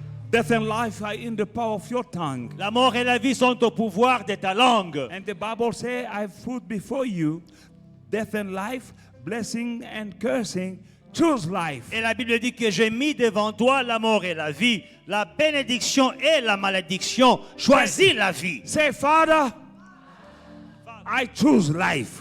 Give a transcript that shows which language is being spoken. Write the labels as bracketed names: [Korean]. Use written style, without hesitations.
[English] Death and life are in the power of your tongue. [French] La mort et la vie sont au pouvoir de ta langue. [English] And the Bible says, I put before you death and life, blessing and cursing. Choose life. [French] Et la Bible dit que j'ai mis devant toi la mort et la vie, la bénédiction et la malédiction. Choisis la vie. [English] Say, Father, I choose life.